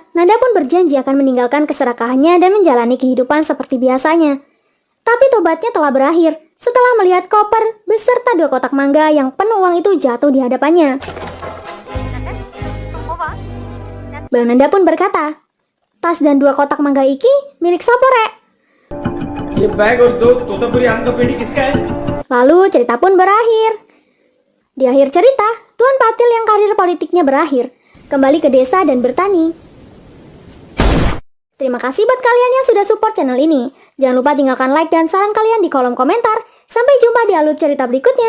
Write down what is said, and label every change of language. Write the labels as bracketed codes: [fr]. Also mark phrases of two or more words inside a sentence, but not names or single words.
[id] Nanda pun berjanji akan meninggalkan keserakahannya dan menjalani kehidupan seperti biasanya. Tapi tobatnya telah berakhir setelah melihat koper beserta 2 kotak mangga yang penuh uang itu jatuh di hadapannya. Bang Nanda pun berkata, "Tas dan 2 kotak mangga iki milik Sapore." [hi] ये बैग और 2 तोतापुरी आम का पेड़ी किसका है? [id] Lalu cerita pun berakhir. Di akhir cerita, Tuan Patil yang karir politiknya berakhir, kembali ke desa dan bertani. Terima kasih buat kalian yang sudah [en] support channel [id] ini. Jangan lupa tinggalkan like dan saran kalian di kolom komentar. Sampai jumpa di alur cerita berikutnya.